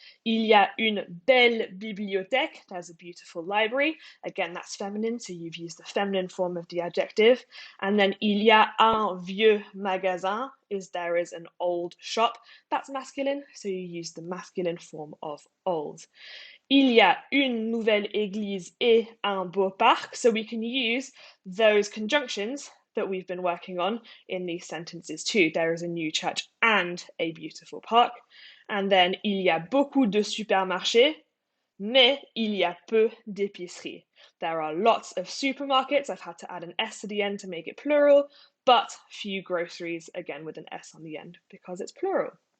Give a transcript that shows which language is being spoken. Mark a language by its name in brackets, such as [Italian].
[French] Il y a une belle bibliothèque. [English] There's a beautiful library. Again, that's feminine, so you've used the feminine form of the adjective. And then [French] il y a un vieux magasin, [English] is there is an old shop. That's masculine, so you use the masculine form of old. [French] Il y a une nouvelle église et un beau parc. [English] So we can use those conjunctions that we've been working on in these sentences too. There is a new church and a beautiful park. And then [French] il y a beaucoup de supermarchés, mais il y a peu d'épiceries. [English] There are lots of supermarkets. I've had to add an S to the end to make it plural, but few groceries, again with an S on the end because it's plural.